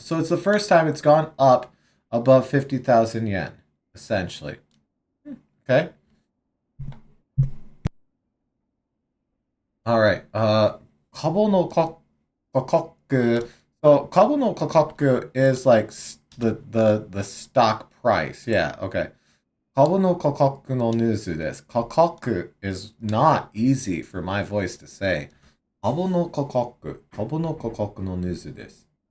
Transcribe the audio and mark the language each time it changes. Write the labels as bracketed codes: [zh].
[en] So it's the first time it's gone up above 50,000 yen, essentially. Okay. All right. [ja] 株の価格. [en] So [ja] 株の価格 [en] is like the stock price. Yeah. Okay. [ja] 株の価格のニュースです。 [en] 価格 is not easy for my voice to say. [ja] 株の価格のニュースです。